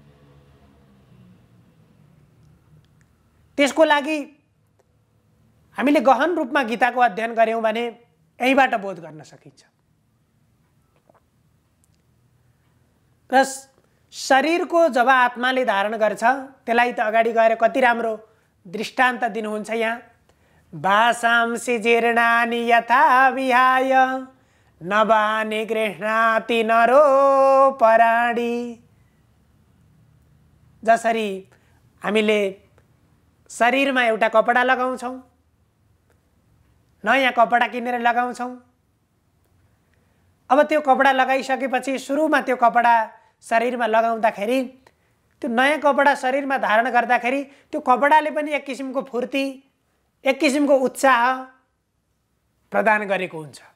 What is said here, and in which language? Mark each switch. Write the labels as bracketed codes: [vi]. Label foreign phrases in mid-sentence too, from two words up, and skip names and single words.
[ne] त्यसको लागि हामीले गहन रूपमा गीताको अध्ययन गर्यौं भने यहीबाट बोध गर्न सकिन्छ। र शरीरको जब आत्माले धारण गर्छ त्यसलाई त अगाडि गएर कति राम्रो दृष्टान्त दिनुहुन्छ यहाँ। [sa] भासांसि जीर्णानि यथा विहाय नवानि गृह्णाति नरो पराणि। [ne] जसरी हामीले शरीरमा एउटा कपडा लगाउँछौँ, नयाँ कपडा किनेर लगाउँछौँ। अब त्यो कपडा लगाइसकेपछि सुरुमा त्यो कपडा शरीरमा लगाउँदाखेरि, त्यो नयाँ कपडा शरीरमा धारण गर्दाखेरि त्यो कपडाले पनि एक किसिमको फुर्ती, एक किसिमको उत्साह प्रदान गरेको हुन्छ।